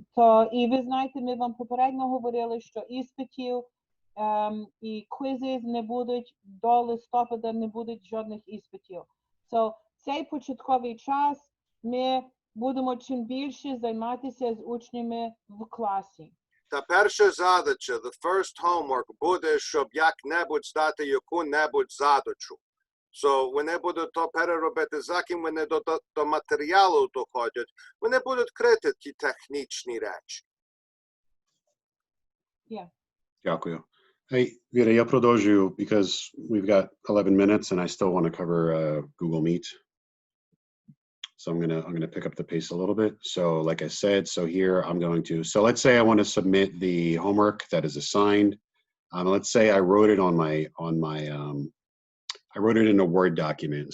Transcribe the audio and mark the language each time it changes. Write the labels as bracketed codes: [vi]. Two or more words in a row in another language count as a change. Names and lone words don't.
[uk] І ви знаєте, ми вам попередньо говорили, що іспитів і квізи не будуть, до листопада не будуть жодних іспитів. Цей початковий час ми будемо чим більше займатися з учнями в класі. Та перша задача, [en] the first homework, [uk] буде, щоб як-небудь здати яку-небудь задачу. So, вони будуть то переробити, заким вони до матеріалу доходять, вони будуть крити ті технічні речі. [en] Yeah. Дякую. Hey, Vita, [uk] я продовжую [en] because we've got 11 minutes and I still want to cover Google Meet. So I'm gonna pick up the pace a little bit. So like I said, so here I'm going to, so let's say I want to submit the homework that is assigned. Let's say I wrote it I wrote it in a Word document.